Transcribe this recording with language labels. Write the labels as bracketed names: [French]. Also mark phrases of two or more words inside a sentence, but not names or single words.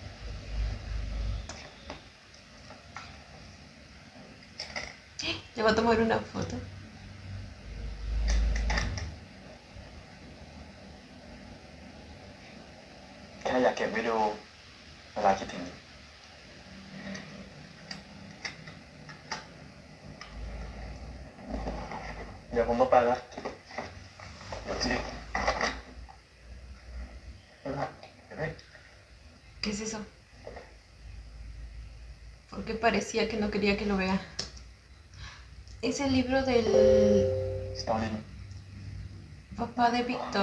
[Spanish] Le va a tomar una foto. [Thai] แค่อยากเก็บไว้ดูเวลาคิดถึง เดี๋ยวผมต้องไปแล้วเดี๋ยวจีเดี๋ยวเฮ้ย [Spanish] ¿Qué es eso? Porque parecía que no quería que lo vea. Es el libro del สตอลิน papá de Víctor.